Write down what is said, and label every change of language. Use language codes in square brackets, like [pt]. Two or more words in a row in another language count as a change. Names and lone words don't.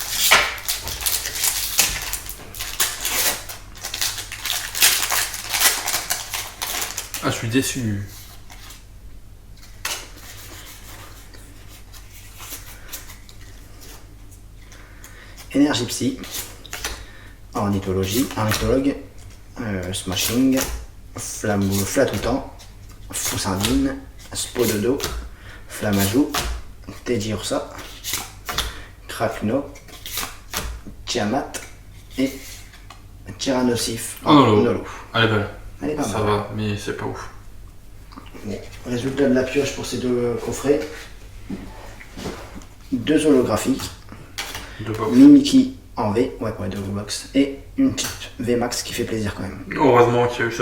[fr] Ah, je suis déçu. Énergie Psy. Ornithologie. Ornithologue. Smashing. Flatoutant. Foussardine. Spododo. Flamajou. Teddy Ursa. Krakno. Tiamat. Et Tyrannosif. Oh, Nolo. Nolo. Elle est belle. Elle est pas Ça mal. va, mais c'est pas ouf. Bon, résultat de la pioche pour ces deux coffrets. 2 holographiques. De pas ouf. Mimiki en V, ouais pour les 2 box. Et une petite VMAX qui fait plaisir quand même. Heureusement qu'il y a eu ça.